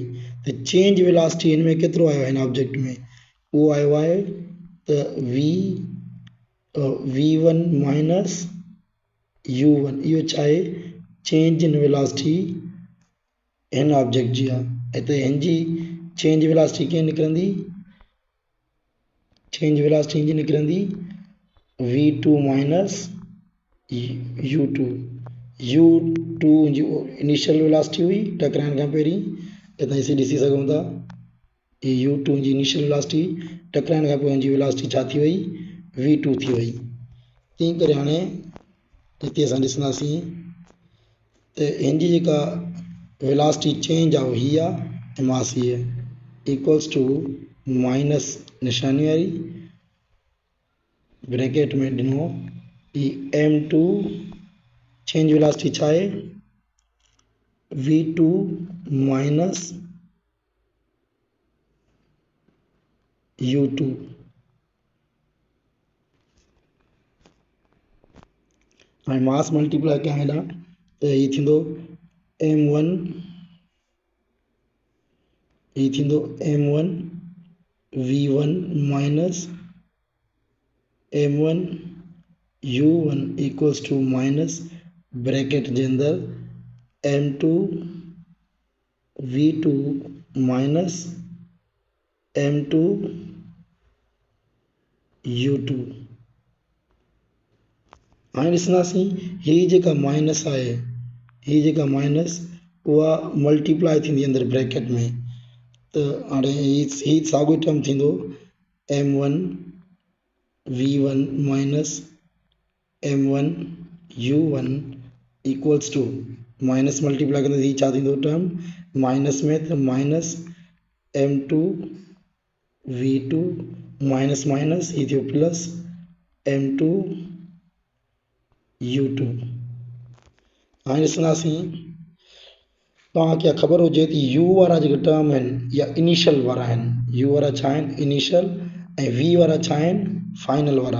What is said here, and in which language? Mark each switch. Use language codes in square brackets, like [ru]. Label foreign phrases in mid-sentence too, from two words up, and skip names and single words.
[sd] त [en] change velocity [sd] हिन में केतिरो आयो आहे, हिन ऑब्जेक्ट में उहो आयो आहे त V1 माइनस U1। इहो छा आहे, [en] change in velocity [sd] हिन ऑब्जेक्ट जी आहे। हिते हिन जी [en] change velocity [sd] कीअं निकिरंदी, [en] change velocity [sd] हिन जी निकिरंदी V2 माइनस U2। U2 जी [en] initial velocity [sd] हुई टकराइण खां पहिरीं, हितां इसे ॾिसी सघूं था, ये U2 जी [en] initial velocity, [sd] टकराइण खां पोइ हिनजी वेलोसिटी छा थी वई, V2 थी वई। तंहिं करे हाणे हिते असां ॾिसंदासीं त हिनजी जेका [en] velocity change [sd] आहे हीअ आहे ऐं मास हीअ [en] equals to minus [sd] निशानी वारी ब्रैकेट में ॾिनो ही M2 [en] change velocity [sd] छा आहे V2 माइनस U2। हाणे [en] mass multiply [sd] कयां हेॾां त हीअ थींदो M1, हीअ थींदो M1 V1 माइनस M1 U1 [en] equals to minus bracket [sd] जे अंदर M2 V2 माइनस M2 u2। हाणे ॾिसंदासीं हीअ जेका माइनस आहे, हीअ जेका माइनस उहा मल्टीप्लाई थींदी अंदरि ब्रैकेट में, त हाणे हीअ साॻियो टर्म थींदो m1 v1 माइनस m1 u1 [en] equals to minus multiply [sd] कंदे हीअ छा थींदो टर्म माइनस में, त माइनस m2 v2 माइनस माइनस हीअ थियो प्लस m2 u2। हाणे ॾिसंदासीं तव्हांखे ख़बर हुजे त u वारा जेके टर्म आहिनि या इनिशियल वारा आहिनि, u वारा छा आहिनि इनिशियल ऐं v वारा छा आहिनि फाइनल वारा।